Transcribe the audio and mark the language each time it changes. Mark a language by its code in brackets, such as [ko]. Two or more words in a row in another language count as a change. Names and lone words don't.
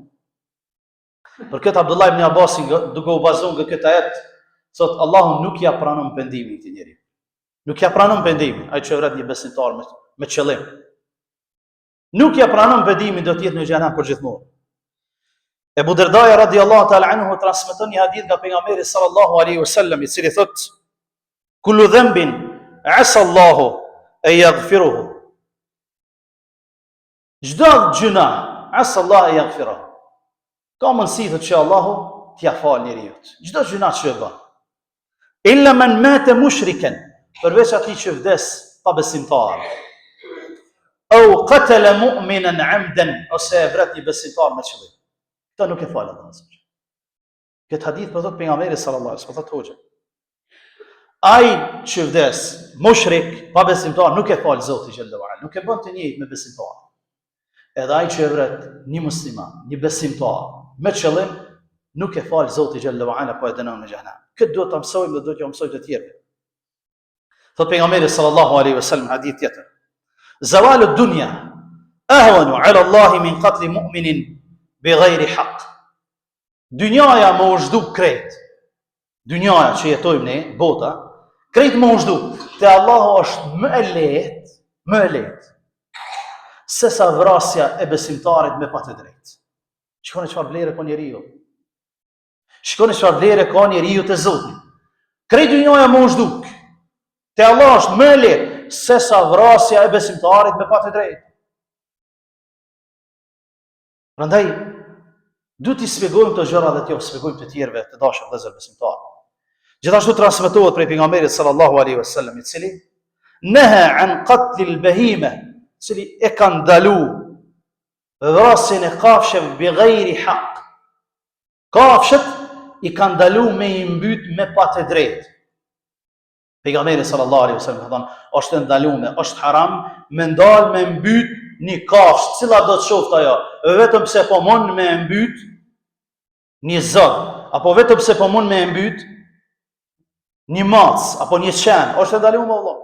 [sq] Për këtë Abdullah ibn Abbas duke u bazuar nga këtë ajet, thot Allahu nuk ja pranon pendimin këtij njeriu. Nuk ja pranon pendimin, ai që vret një besimtar me qëllim. Nuk ja pranon pendimin, do të jetë në xhehenem për gjithmonë. Ebu Derdaja [ar] رضي الله تعالى عنه [sq] transmeton një hadith nga pejgamberi [ar] صلى الله عليه وسلم, [sq] i cili thot: [ar] كل ذنب عسى الله أن يغفره. [sq] Çdo gjuna [ar] عسى الله أن يغفره. [sq] Ka mundësi thot që Allahu t'ia fal njeriu. Çdo gjuna që bën. [ar] إلا من مات مشركا, [sq] përveç atij që vdes pa besimtar. [ar] أو قتل مؤمنا عمدا, [sq] ose vret një besimtar me qëllim. Këta nuk e falë Allah. Këtë hadith për thot pejgamberi [ar] صلى الله عليه وسلم, [sq] thot hoxha. Ai që vdes mushrik, pa besimtar, nuk e falë Zoti [ar] جل وعلا, [sq] nuk e bën të njëjtë me besimtar. Edhe ai që e vret një musliman, një besimtar me qëllim, nuk e falë Zoti [ar] جل وعلا, [sq] po e dënon në xhehenem. Këtë duhet ta mësojmë dhe duhet t'ja mësojmë të tjerë. Thot pejgamberi [ar] صلى الله عليه وسلم [sq] hadith tjetër: [ar] زوال الدنيا أهون على الله من قتل مؤمن بغير حق. [sq] Dynjaja më u zhduk krejt. Dynjaja që jetojmë ne, bota, krejt më u zhduk. Te Allahu është më e lehtë se sa vrasja e besimtarit me pa të drejtë. Shikoni çfarë vlerë ka njeriu. Shikoni çfarë vlerë ka njeriu te Zoti. Krejt dynjaja më u zhduk. Te Allah është më e lehtë se sa vrasja e besimtarit me pa të drejtë. Prandaj duhet t'i shpjegojmë këto gjëra dhe t'ju shpjegojmë të tjerëve të dashur vëllezër besimtarë. Gjithashtu transmetohet prej pejgamberit [ar] صلى الله عليه وسلم, [sq] i cili [ar] نهى عن قتل البهيمة, [sq] i cili e ka ndalu vrasjen e kafshëve [ar] بغير حق. [sq] Kafshët i ka ndalu me i mbyt me pa të drejtë. Pejgamberi [ar] صلى الله عليه وسلم [sq] ka thënë, është ndaluar, është haram me ndal me mbyt një kafshë, cila do të qoftë ajo, vetëm pse po mund me mbyt një zog, apo vetëm pse po mund me mbyt një mac, apo një qen, është ndaluar me Allah.